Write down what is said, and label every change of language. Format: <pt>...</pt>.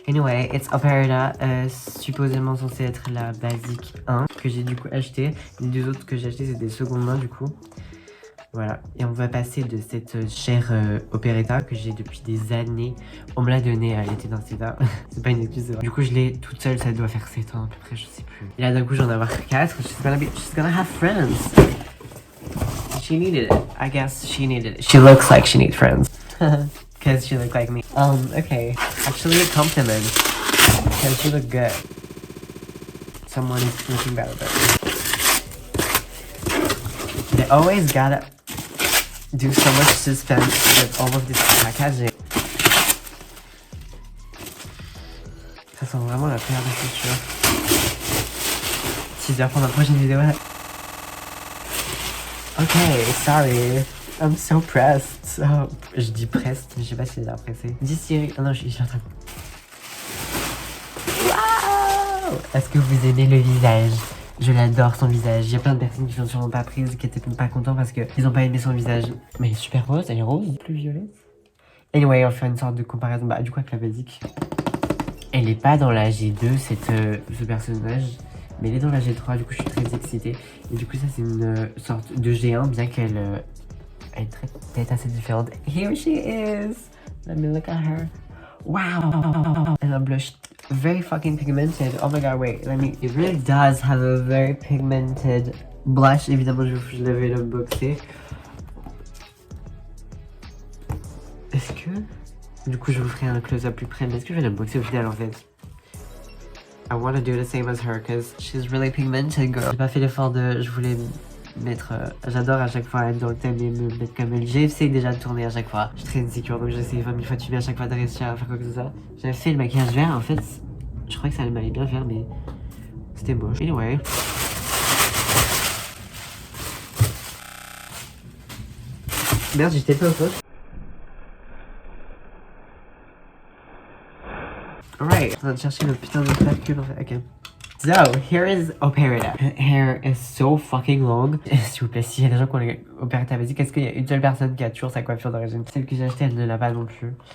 <en>Anyway, it's Operetta,</en> <fr>supposément censée être la basique 1 que j'ai du coup acheté. Les deux autres que j'ai acheté c'est des secondes mains du coup. Voilà, et on va passer de cette chère Operetta que j'ai depuis des années. On me l'a donnée à l'été d'un CETA. C'est pas une excuse, c'est vrai. Du coup je l'ai toute seule, ça doit faire 7 ans à peu près, je sais plus. Et là d'un coup j'en ai avoir 4.</fr> <en>She's gonna have friends. She needed it. I guess she needed it. She looks like she needs friends. Because she looked like me. Okay. Actually a compliment. Because she looked good. Someone is thinking about it. They always gotta do so much suspense with all of this packaging.</en> <fr>Ça sent vraiment la paire de chaussures. 6 heures pour ma prochaine vidéo.</fr> <en>Okay, sorry. I'm so pressed.</en> <fr>Oh, je dis pressed, mais je sais pas si j'ai l'air pressé. Dis Siri. Oh non, je suis en train de... Wow! Est-ce que vous aimez le visage? Je l'adore son visage. Il y a plein de personnes qui sont sûrement pas prises, qui étaient pas contents parce qu'ils ont pas aimé son visage. Mais elle est super rose, elle est rose, plus violette. Anyway, on va faire une sorte de comparaison. Bah, du coup, avec la basique. Elle est pas dans la G2, ce personnage. Mais elle est dans la G3, du coup, je suis très excitée. Et du coup, ça, c'est une sorte de G1, bien qu'elle elle est peut-être assez différente.</fr> <en>Here she is! Let me look at her. Wow! And a blush. Very fucking pigmented. Oh my god, wait, it really does have a very pigmented blush.</en> <fr>Évidemment, je l'avais l'unboxé. Est-ce que... Du coup, je vous ferai un close-up plus près, mais est-ce que je vais l'unboxer au final en fait?</fr> <en>I want to do the same as her, because she's really pigmented, girl.</en> <fr>J'ai pas fait l'effort de... Je voulais mettre... J'adore à chaque fois être dans le thème et me mettre comme elle. J'ai essayé déjà de tourner à chaque fois. Je suis très insécure, donc j'essaie 20 000 fois de filmer à chaque fois de réussir à faire quoi que ce soit. J'avais fait le maquillage vert, en fait... Je croyais que ça m'allait bien faire, mais... C'était moche. Anyway... Merde, j'étais pas au poste. Alright, on va chercher le putain de calcul en fait.</fr> <en>Ok. So, here is Operetta. Her hair is so fucking long.</en> <fr>S'il vous plaît, s'il y a des gens qui ont les Operetta basique, est-ce qu'il y a une seule personne qui a toujours sa coiffure d'origine? Celle que j'ai achetée, elle ne l'a pas non plus.</fr>